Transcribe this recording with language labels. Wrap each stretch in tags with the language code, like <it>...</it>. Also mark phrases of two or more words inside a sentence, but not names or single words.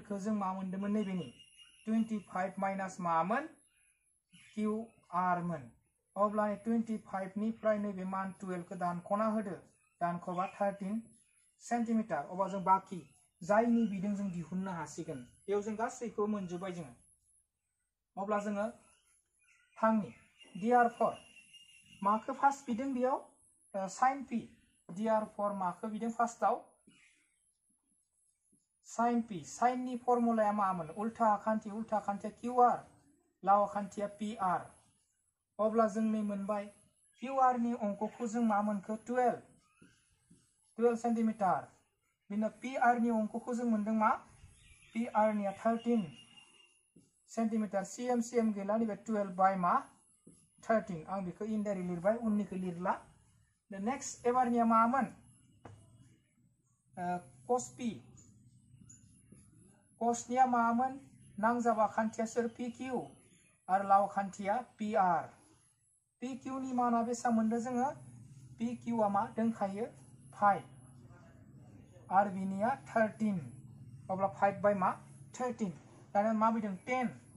<brx>खौ जों मा मोनदोंमोन नैबेनि 25 माइनास मामोन QR मोन अब्ला 25 निफ्राय नैबे मान 12 खौ दानख'ना होदो दानख'बा 13 सेन्टिमिटार अब्ला जों बाकी जायनि बिदों जों दिहुननो हासिगोन बेयाव जों गासैखौ मोनजोबबाय जोङो अब्ला जोङो थांनि therefore माखौ फार्स्ट बिदों बेयाव sin p therefore माखौ बिदों फार्स्टआव sin p sin नि फर्मुलाया मामोन उल्था खान्थिया QR लाव खान्थिया PR अब्ला जों नै मोनबाय QR नि अंकखौ जों मा मोनखो 12 सेन्टिमिटार बिनो PR नि अंकखौ जों मोनदों मा PR निया 13 सेन्टिमिटार CM गैला नैबे 12 बाय मा 13 आं बेखौ इनडाइरेक्ट लिरबाय उननिखौ लिरला</brx> <en>the next</en> <brx>एबारनिया मामोन cos p cosनिया मामोन नांजाबा खान्थिया सोर PQ आरो लाव खान्थिया PR PQ नि माना बेसा मोनदों जोङो PQ आ मा दोंखायो 5 आरो बिनिया 13 अब्ला 5 बाय मा 13 दाना मा बिदों 10</brx>